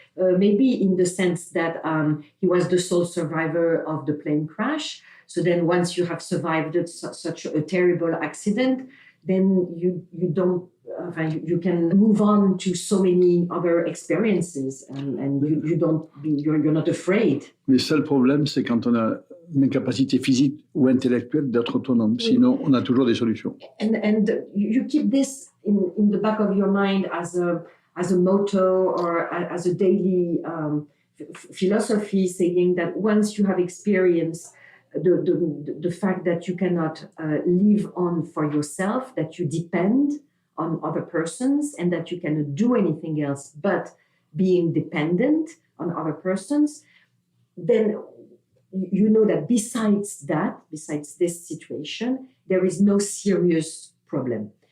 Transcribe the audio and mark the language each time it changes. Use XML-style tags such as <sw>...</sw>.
<en>Maybe in the sense that he was the sole survivor of the plane crash. So then once you have survived such a terrible accident, then you you can move on to so many other experiences and you're not afraid.</en> <fr>Le seul problème, c'est quand on a une incapacité physique ou intellectuelle d'être autonome. Sinon, on a toujours des solutions.</fr> <en>And you keep this in the back of your mind as a motto or as a daily philosophy, saying that once you have experienced the fact that you cannot live on for yourself, that you depend on other persons, and that you cannot do anything else but being dependent on other persons, then you know that besides this situation, there is no serious problem.</en>